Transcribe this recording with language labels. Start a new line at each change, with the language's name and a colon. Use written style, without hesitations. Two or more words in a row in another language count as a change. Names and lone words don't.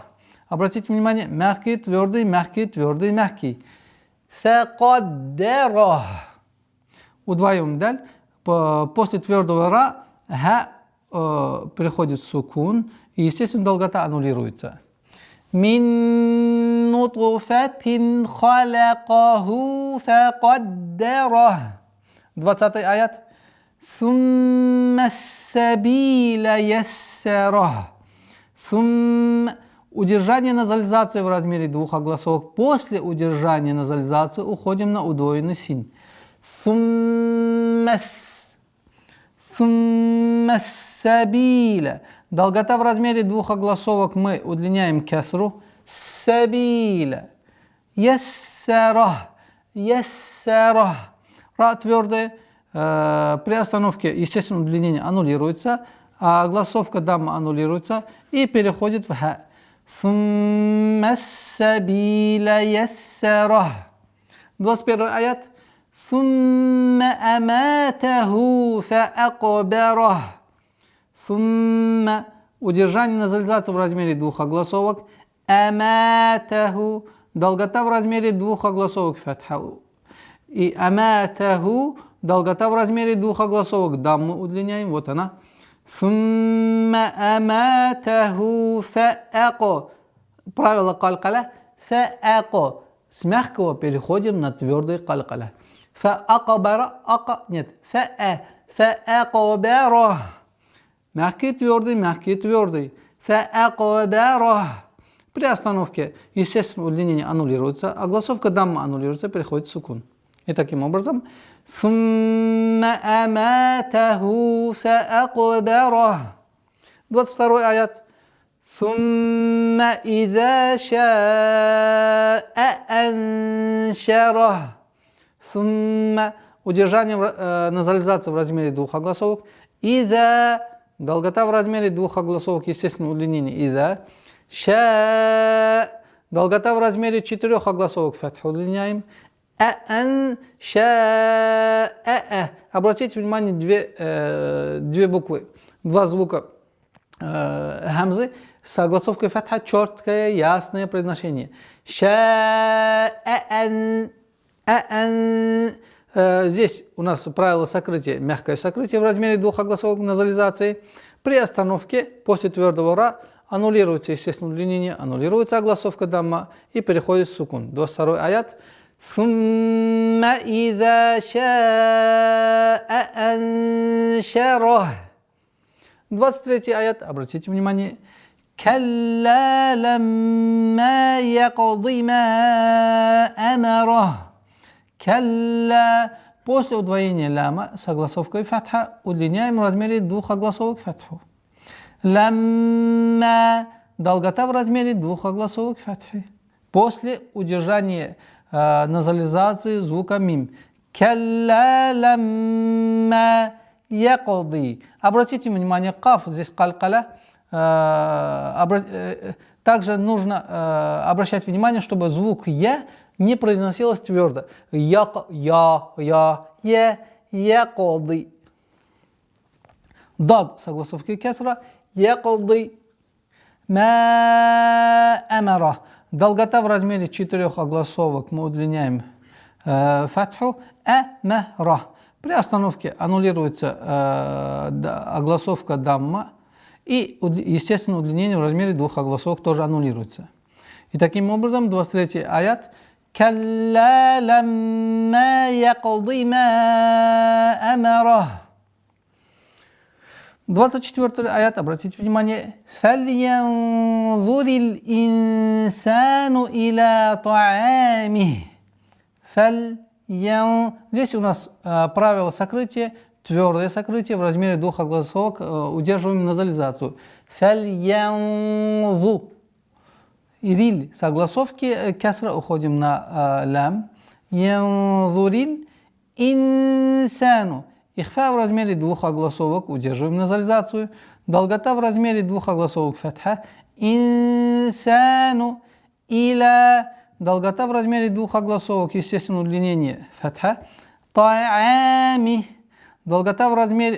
Russian: Обратите внимание, мягкий, твердый, мягкий, твердый, мягкий. Факаддарах. Удваиваем даль. После твердого ра переходит в сукун, и, естественно, долгота аннулируется.
Arabic: من نطفة خلقه فقدره. 20-й аят. ثم السبيل يسره.
Russian: Удержание назализации в размере двух огласовок. После удержания назализации уходим на удвоенный син.
Arabic: ثم السبيل.
Russian: Долгота в размере двух огласовок мы удлиняем кесру.
Arabic: السبيل. يسره.
Russian: Яссарах. Ра твердая. При остановке, естественно, удлинение аннулируется, а огласовка дамма аннулируется и переходит в ха.
Arabic: ثم السبيل يسره.
Russian: 21 аят.
Arabic: ثم أماته فأقبره.
Russian: Сумма. Удержание назализации в размере двух огласовок. Аматаху. Долгота в размере двух огласовок. Фатха. И аматаху. Долгота в размере двух огласовок. Дамму удлиняем. Вот она.
Arabic: ثم أماته فأق.
Russian: Правило калькаля. Фаако. С мягкого переходим на твердый калькаля. Фаакбара. Нет. Фаакбара. Мягкий, твердый, мягкий, твердый. Фаакбара. При остановке, естественно, удлинение аннулируется. Огласовка дамма аннулируется. Переходит в сукун. И таким образом.
Arabic: ثم أماته فأقبره. 22 аят. ثم إذا شاء أنشره.
Russian: ثم. Удержание назализации в размере двух огласовок. إذا. Долгота в размере двух огласовок, естественно, удлинение.
Arabic: إذا. شاء.
Russian: Долгота в размере четырех огласовок. Фатху удлиняем. Обратите внимание, две буквы, два звука хамзы с огласовкой фатха, четкое, ясное произношение. Здесь у нас правило сокрытия, мягкое сокрытие в размере двух огласовок назализации. При остановке после твердого ра аннулируется, естественно, удлинение, аннулируется огласовка дамма и переходит в сукун.
Arabic: 22 аят. ثم إذا شاء أنشره.
Russian: 23 аят. Обратите внимание.
Arabic: كلا لما يقض ما أمره.
Russian: كلا. После удвоения ляма с огласовкой фатха удлиняем в размере двух огласовок фатху. Ламма. Долгота в размере двух огласовок фатхи. После удержания назализации звука мим.
Arabic: كلا لما يقض.
Russian: Обратите внимание, каф здесь калькаля. Также нужно обращать внимание, чтобы звук я не произносилось твердо. Якуди. Дад с огласовкой кесра. Якуди.
Arabic: ما أمره.
Russian: Долгота в размере четырех огласовок мы удлиняем фатху. Амара. При остановке аннулируется огласовка дамма. И, естественно, удлинение в размере двух огласовок тоже аннулируется. И таким образом 23 аят.
Arabic: كلا لما يقض ما أمره.
Russian: 24 аят, обратите внимание.
Arabic: فَلْيَنْظُرِ الْإِنسَانُ إِلَى طَعَامِهِ.
Russian: Здесь у нас правило сокрытия, твердое сокрытие в размере двух огласовок, удерживаем назализацию. Фальянзу. Ириль с огласовки кесра уходим на лям.
Arabic: ينظر الإنسان.
Russian: Ихфа в размере двух огласовок, удерживаем назализацию. Долгота в размере двух огласовок фатха.
Arabic: الإنسان إلى.
Russian: Долгота в размере двух огласовок, естественное удлинение фатха. Та'ами. Долгота в размере...